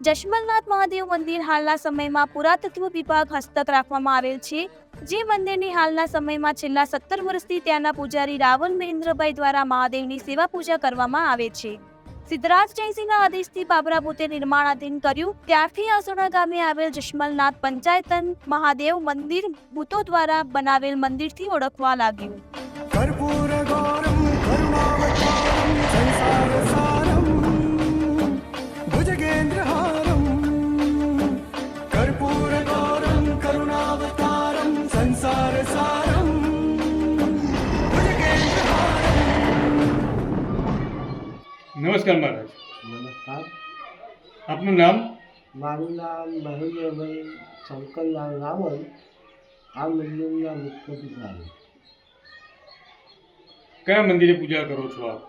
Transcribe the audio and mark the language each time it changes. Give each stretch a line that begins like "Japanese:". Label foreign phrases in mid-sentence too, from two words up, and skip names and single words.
Gujarati: જશમલનાથ મહાદેવ મંદિર હાલના સમયમાં પુરાતત્વ વિભાગ હસ્તક રાખવામાં આવેલ છે, જે મંદિરની હાલના સમયમાં છેલ્લા 17 વર્ષથી ત્યાંના પૂજારી રાવલ મહેન્દ્રભાઈ દ્વારા મહાદેવની સેવા પૂજા કરવામાં આવે છે. સિદ્ધરાજ જયસિંહના આદેશથી બાબરા ભૂતે નિર્માણાધીન કર્યું, ત્યારથી આસોડા ગામે આવેલ જશમલનાથ પંચાયતન મહાદેવ મંદિર ભૂતો દ્વારા બનાવેલ મંદિરથી ઓળખવા લાગ્યું.
Sanskrit: कर्पूरगौरं करुणावतारं संसारसारं भुजगेन्द्रहारं कर्पूरगौरं करुणावतारं संसारसारं भुजगेन्द्रहारं.
Gujarati: નમસ્કાર મહારાજ, નમસ્કાર. આપનું નામ? મારું નામ મહેન્દ્રભાઈ શંકરલાલ રાવલ, આ મંદિરના મુખ્ય પૂજારી. કયા મંદિરે પૂજા કરો છો આપ?